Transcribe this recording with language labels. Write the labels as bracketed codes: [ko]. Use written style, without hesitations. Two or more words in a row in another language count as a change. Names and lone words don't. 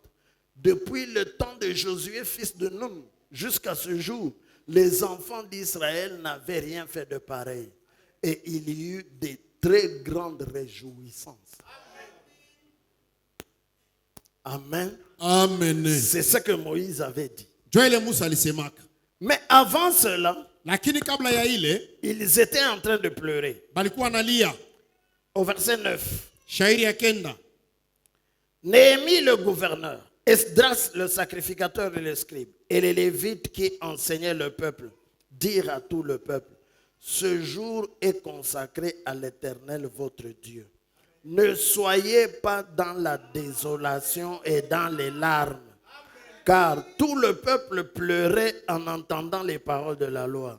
[fr] Depuis le temps de Josué, fils de Nun, jusqu'à ce jour, les enfants d'Israël n'avaient rien fait de pareil. Et il y eut des très grandes réjouissances. Amen. Amen. C'est ce que Moïse avait dit. [sw] Joel Musa alisemaka. [fr] Mais avant cela, [sw] Lakini kabla ya ile [fr] ils étaient en train de pleurer. [sw] balikuwa nalia. [fr] Au verset 9. [sw] Shairi ya kenda. [fr] Néhémie le gouverneur, Esdras le sacrificateur et le scribe, et les Lévites qui enseignaient le peuple, dirent à tout le peuple: ce jour est consacré à l'Éternel votre Dieu. Ne soyez pas dans la désolation et dans les larmes, car tout le peuple pleurait en entendant les paroles de la loi.